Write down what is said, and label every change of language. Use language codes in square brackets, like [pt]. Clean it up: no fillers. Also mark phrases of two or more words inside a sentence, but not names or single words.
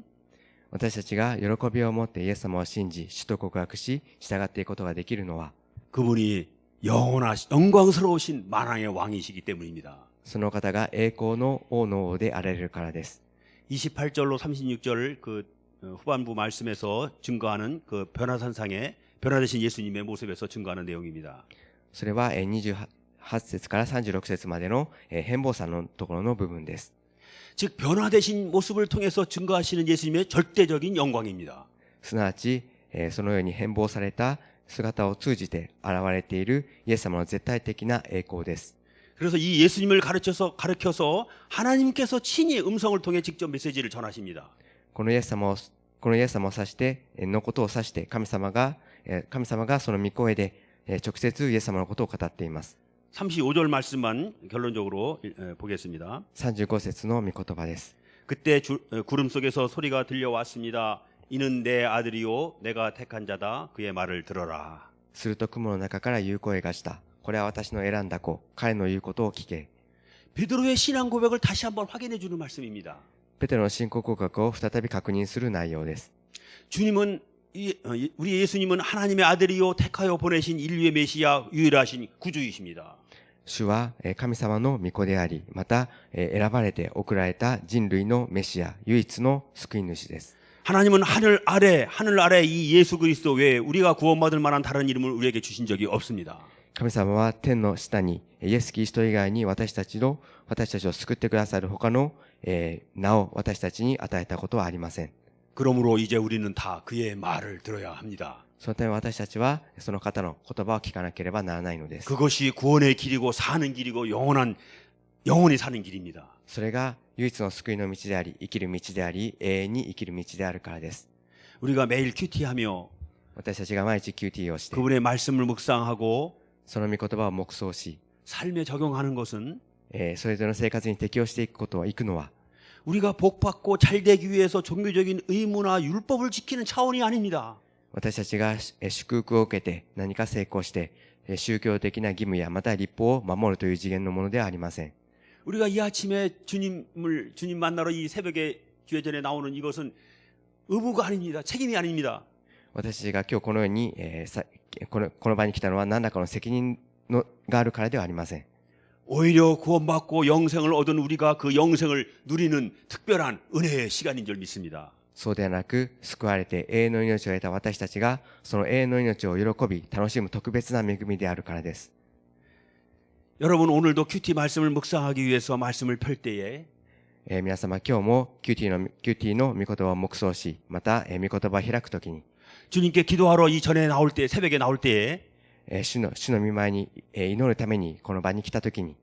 [ja] 私たちが喜びを持ってイエス様を信じ、主と告白し、従っていくことができるのは、 [ko] 그분이 영광스러우신 만왕의 왕이시기 때문입니다. [ja] その方が栄光の王の王であられるからです。 [ko] 28절로 36절 그 후반부 말씀에서 증거하는 그 변화산상의 변화되신 예수님의 모습에서 증거하는 내용입니다. [ja] それは28節から36節までの変貌山のところの部分です。 [ko] 즉 변화되신 모습을 통해서 증거하시는 예수님의 절대적인 영광입니다. [ja] すなわち、そのように変貌された姿を通じて現れているイエス様の絶対的な栄光です。 [ko] 그래서 이 예수님을 가르쳐서 하나님께서 친히 음성을 통해 직접 메시지를 전하십니다. [ja] このイエス様を指してのことを指して神様がその御声で直接イエス様のことを語っています。 [ko] 35절 말씀만 결론적으로 보겠습니다. [ja] 35 節の御言葉です。 [ko] 그때 구름 속에서 소리가 들려왔습니다. 이는 내 아들이요 내가 택한 자다. 그의 말을 들어라. [ja] すると雲の中から言う声がした。これは私の選んだ子。彼の言うことを聞け。 [ko] 베드로의 신앙 고백을 다시 한번 확인해 주는 말씀입니다. [ja] ペテロの信仰告白を再び確認する内容です。 [ko] 주님은 우리 예수님은 하나님의 아들이요 택하여 보내신 인류의 메시아 유일하신 구주이십니다. [ja] 主は神様の御子であり、また選ばれて送られた人類のメシア、唯一の救い主です。 [ko] 하나님은 하늘 아래 이 예수 그리스도 외에 우리가 구원받을 만한 다른 이름을 우리에게 주신 적이 없습니다. [ja] 神様は天の下にイエス・キリスト以外に私たちを救ってくださる他の名を私たちに与えたことはありません。 [ko] 그러므로 이제 우리는 다 그의 말을 들어야 합니다. [ja] そのため私たちはその方の言葉を聞かなければならないのです。 [ko] 그것이 구원의 길이고 사는 길이고 영원히 사는 길입니다. [ja] それが唯一の救いの道であり、生きる道であり、永遠に生きる道であるからです。 [ko] 우리가 매일 큐티하며 [ja] 私たちが毎日 QT をして、 [ko] 그분의 말씀을 묵상하고 [ja] その御言葉を黙想し、 [ko] 삶에 적용하는 것은 [ja] それぞれの生活に適応していくことはいくのは、 [ko] 우리가 복받고 잘되기 위해서 종교적인 의무나 율법을 지키는 차원이 아닙니다. [ja] 私たちが祝福を受けて何か成功して、宗教的な義務やまた立法を守るという次元のものではありません。 [ko] 우리가 이 아침에 주님 만나러 이 새벽에 주의 전에 나오는 이것은 의무가 아닙니다. 책임이 아닙니다. [ja] 私たちが今日このように、この場に来たのは何らかの責任があるからではありません。 [ko] 오히려 구원받고 영생을 얻은 우리가 그 영생을 누리는 특별한 은혜의 시간인 줄 믿습니다. [ja] そうではなく、救われて永遠の命を得た私たちがその永遠の命を喜び楽しむ特別な恵みであるからです。 [ko] 여러분 오늘도 큐티 말씀을 묵상하기 위해서 말씀을 펼 때에 [ja] 皆様今日もキューティーの御言葉を黙想し、また、御言葉を開くときに、 [ko] 주님께 기도하러 이 전에 나올 때, 새벽에 나올 때에 [ja] 主の御前に、祈るためにこの場に来たときに、